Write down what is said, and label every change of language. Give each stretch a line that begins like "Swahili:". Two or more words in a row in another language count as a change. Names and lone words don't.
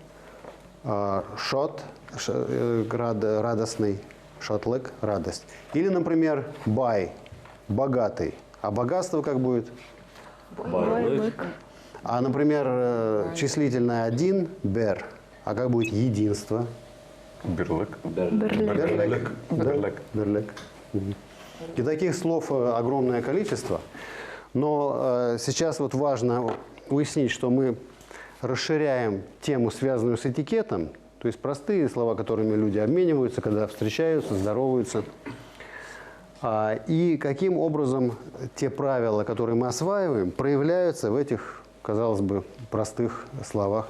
Russian: Шот – радостный, шотлык – радость. Или, например, бай – богатый. А богатство как будет? А, например, числительное один – бер. А как будет единство? Бирлык. Берлек. Берлек. Берлек. И таких слов огромное количество. Но сейчас вот важно уяснить, что мы расширяем тему, связанную с этикетом, то есть простые слова, которыми люди обмениваются, когда встречаются, здороваются. И каким образом те правила, которые мы осваиваем, проявляются в этих, казалось бы, простых словах.